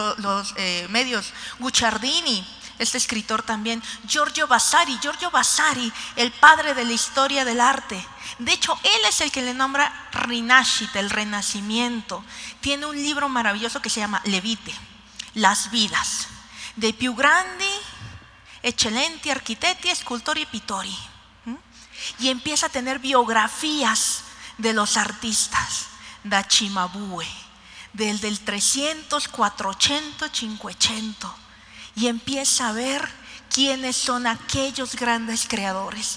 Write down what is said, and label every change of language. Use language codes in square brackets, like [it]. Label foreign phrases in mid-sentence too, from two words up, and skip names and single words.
[es] Guicciardini, este escritor también. Giorgio Vasari, el padre de la historia del arte. De hecho, él es el que le nombra Rinascita, el renacimiento. Tiene un libro maravilloso que se llama Le Vite, Las vidas, de più grandi, eccellenti architetti, scultori e pittori. Y empieza a tener biografías de los artistas, da Cimabue, desde el 300, 400, 500, y empieza a ver quiénes son aquellos grandes creadores.